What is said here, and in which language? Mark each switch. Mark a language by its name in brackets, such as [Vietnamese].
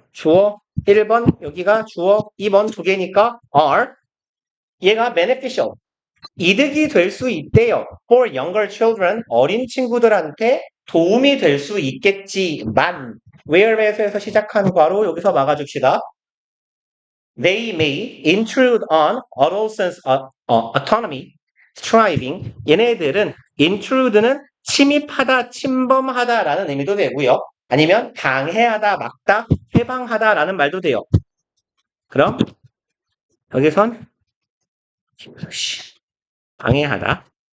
[Korean] 주어 1번 여기가 주어 2번 두 개니까 are 얘가 beneficial 이득이 될 수 있대요. For younger children 어린 친구들한테 도움이 될 수 있겠지만 whereas에서 시작한 과로 여기서 막아줍시다. [English] They may intrude on adolescents autonomy, striving. [Korean] 얘네들은 intrude는 침입하다, 침범하다라는 의미도 되고요. 아니면 방해하다, 막다, 해방하다라는 말도 돼요. 그럼 여기선 방해하다.